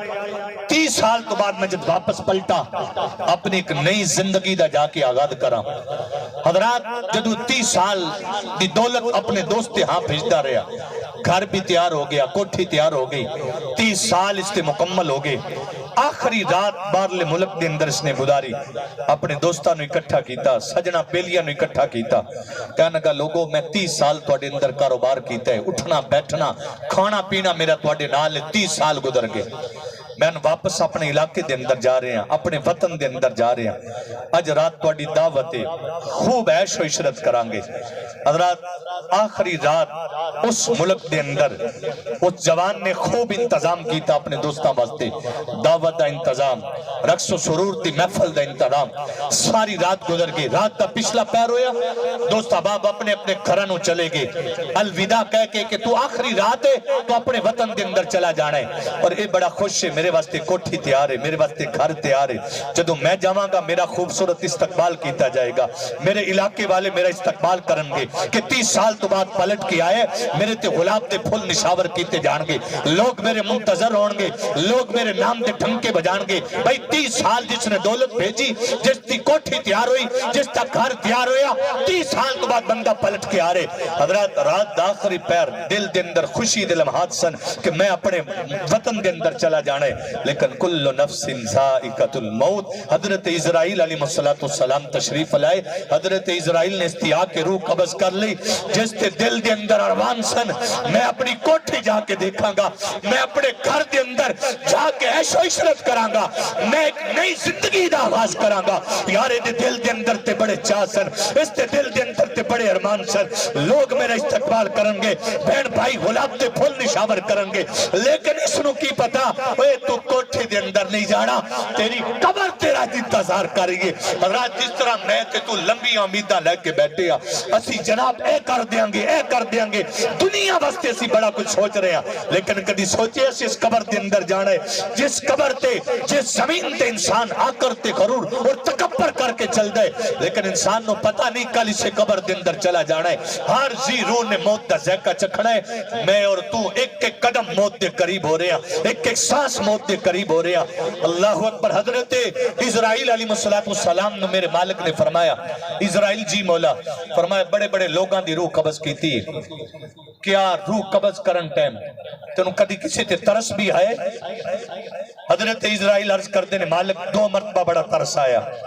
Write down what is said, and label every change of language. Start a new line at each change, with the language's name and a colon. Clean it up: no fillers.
Punjabi: 30 سال تو بعد میں جب واپس پلٹا اپنی ایک نئی زندگی دا جا کے آغاز کرا. حضرات جدو 30 سال دی دولت اپنے دوست ہاں بھیجتا رہا, گھر بھی تیار ہو گیا, کوٹھی تیار ہو گئی, 30 سال اس سے مکمل ہو گئے. آخری رات باہرلے ملک دے اندر اس نے گزاری, اپنے دوستاں نے اکٹھا کیتا, سجنا بیلیاں نے اکٹھا کیتا. کہنے لگا لوگوں میں 30 سال تواڈے اندر کاروبار کیتا ہے, اٹھنا بیٹھنا کھانا پینا میرا تواڈے نال 30 سال گزر گئے. میں واپس اپنے علاقے دے اندر جا رہے ہیں, اپنے وطن دے اندر جا رہے ہیں. اج رات تواڈی دعوت ہے, خوب عیش و عشرت کرانگے. حضرات آخری رات اس ملک دے اندر اس جوان نے خوب انتظام کیتا اپنے دوستاں واسطے, دعوت دا انتظام, رقص و سرور دی محفل دا انتظام. ساری رات گزر گئی. رات دا پچھلا پیر ہویا, دوست احباب اپنے اپنے گھراں چلے گئے الوداع کہہ کے کہ تو آخری رات ہے, تو اپنے وطن دے اندر چلا جانا ہے. اور اے بڑا خوش ہے, میرے واسطے کوٹھی تیار ہے, میرے واسطے گھر تیار ہے, جدو میں جاواں گا میرا خوبصورت استقبال کیتا جائے گا, میرے علاقے والے میرا استقبال کرن گے کہ 30 سال تو بعد پلٹ کے آئے, میرے تے گلاب دے پھول نشاور کیتے جان گے, لوگ میرے منتظر ہون گے, لوگ میرے نام دے ڈھنکے بجان گے. بھائی 30 سال جس نے دولت بھیجی, جس دی کوٹھی تیار ہوئی, جس دا گھر تیار ہویا, 30 سال تو بعد بندہ پلٹ کے آ رہے. حضرات رات دا آخری پیر, دل دے اندر خوشی دے لمحات سن کہ میں اپنے وطن دے اندر چلا جانا ہے.
Arabic: لیکن کل نفس ذائقۃ الموت.
Urdu: حضرت اسرائیل علیہ السلام تشریف لائے. حضرت اسرائیل نے استیاء کے روح قبض کر لی.
Punjabi: جس تے دل دے اندر اروان سن, میں اپنی کوٹھی جا کے دیکھاں گا, میں اپنے گھر دے اندر جا کے عیش و عشرت کراں گا, میں ایک نئی زندگی دا آغاز کراں گا. یارے دے دل دے اندر تے بڑے چاہ سن, اس تے دل دے اندر تے بڑے ارمان سن. لوگ میرا استقبال کرن گے, بہن بھائی گلاب تے پھول نشاور کرن گے. لیکن اس نو کی پتا, اے تو کوٹھی دے اندر نہیں جانا, تیری قبر تیرا انتظار کریں گے. حضرات جس طرح میں تے تو لمبی امیداں لے کے بیٹھے ہیں, اسی جناب اے کر دیاں گے, اے کر دیاں گے, دنیا واسطے اسی بڑا کچھ سوچ رہے ہیں. لیکن کدی سوچے اسی اس قبر دے اندر جانا ہے, جس قبر تے جس زمین تے انسان آ کرتے غرور اور تکبر کر کے چل دے, لیکن انسان نو پتہ نہیں کل اسے قبر دے اندر چلا جانا ہے. ہر زی روح نے موت دا ذائقہ چکھنا ہے. میں اور تو ایک ایک قدم موت دے قریب ہو رہے ہیں, ایک ایک سانس موت دے قریب ہو رہے ہیں.
Arabic: اللہ اکبر.
Punjabi: حضرت اسرائیل علیہ السلام نے میرے مالک نے فرمایا, اسرائیل جی مولا, فرمایا بڑے بڑے لوگاں دی روح قبض کیتی ہے, کیا روح قبض کرن ٹائم تینوں کدی کسی تے ترس بھی ہے؟ حضرت اسرائیل عرض کردے نے, مالک 2 مرتبہ بڑا ترس آیا.